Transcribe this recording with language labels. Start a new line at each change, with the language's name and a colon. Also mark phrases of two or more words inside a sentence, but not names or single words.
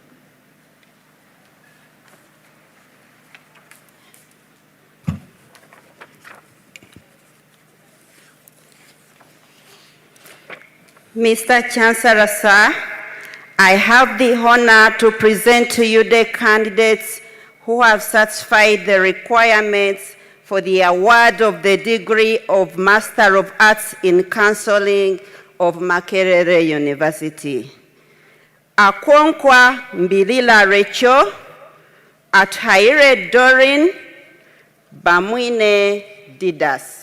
English: Mr. Chancellor, sir, I have the honor to present to you the candidates who have satisfied the requirements for the award of the degree of Master of Arts in Counseling of Makerere University. Akwonkwa Mbilila Rachel, Ataire Dorin, Bamwine Didas.